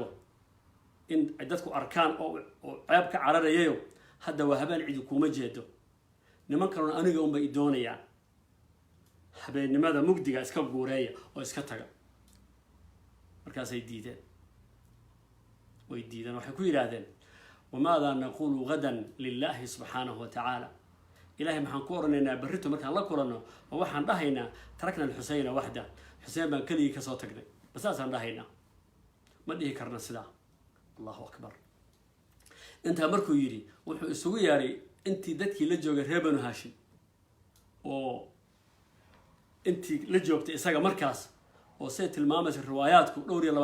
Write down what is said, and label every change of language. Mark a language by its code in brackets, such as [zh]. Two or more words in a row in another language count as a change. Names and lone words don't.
[so] in dadku arkaan oo ceeb ka cararayayo hadda waa habeen cidi kuma jeedo niman kalena aniga unba i doonayaan habeennimada mugdiga iska guureeya oo iska taga markaasay diideen way diideen waxay ku yiraahdeen [ar] وماذا نقول غدا لله سبحانه وتعالى [so] ilaahay maxaan ku oranaynaa barrito markaan la kulanno oo waxaan dhahaynaa [ar] تركنا الحسين وحده [so] Hussein baan kaliya ka soo tagnay basaasaan dhahaynaa ma dhihi karna sidaa [ar] الله أكبر [so] inta markuu yiri wuxuu isugu yaaray intii dadkii la joogay reer Banu Hashim oo intii la joogtay isaga markaas oo say tilmaamaysa riwaayaadku dhowr iyo